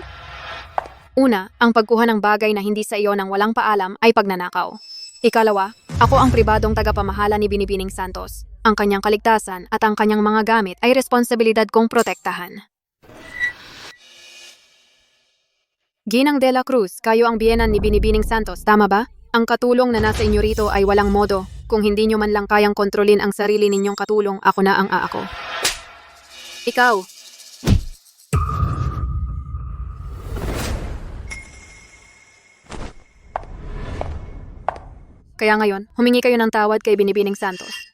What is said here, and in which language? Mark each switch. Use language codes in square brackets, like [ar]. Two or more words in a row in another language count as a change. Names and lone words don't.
[tl] Una, ang pagkuha ng bagay na hindi sa iyo nang walang paalam ay pagnanakaw. Ikalawa, ako ang pribadong tagapamahala ni Binibining Santos. Ang kanyang kaligtasan at ang kanyang mga gamit ay responsibilidad kong protektahan. Ginang de la Cruz, kayo ang biyenan ni Binibining Santos, tama ba? Ang katulong na nasa inyo rito ay walang modo. Kung hindi nyo man lang kayang kontrolin ang sarili ninyong katulong, ako na ang aako. Ikaw. Kaya ngayon, humingi kayo ng tawad kay Binibining Santos.